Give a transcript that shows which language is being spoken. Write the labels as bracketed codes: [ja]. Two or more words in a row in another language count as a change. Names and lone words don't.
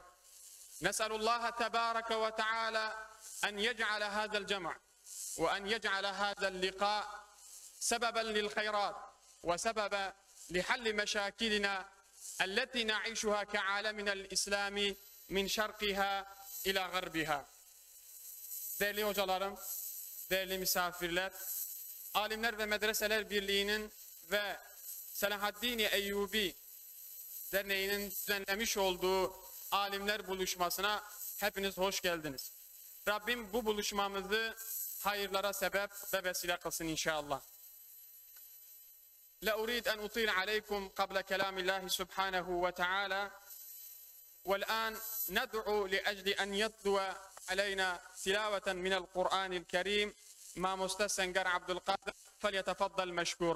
[ar] نسأل الله تبارك وتعالى أن يجعل هذا الجمع وأن يجعل هذا اللقاء سببا للخيرات وسببا لحل مشاكلنا التي نعيشها كعالمنا الإسلامي من شرقها إلى غربها. [tr] Değerli hocalarım, değerli misafirler, Alimler ve Medreseler Birliği'nin ve Selahaddin Eyyubi Derneği'nin düzenlemiş olduğu alimler buluşmasına hepiniz hoş geldiniz. Rabbim bu buluşmamızı hayırlara sebep ve vesile kılsın inşallah. [ar] لا أريد أن أطيل عليكم قبل كلام الله سبحانه وتعالى، والآن ندعو لأجل أن يتلو علينا تلاوة من القرآن الكريم مع مستسنجر عبد القادر، فليتفضل مشكورا.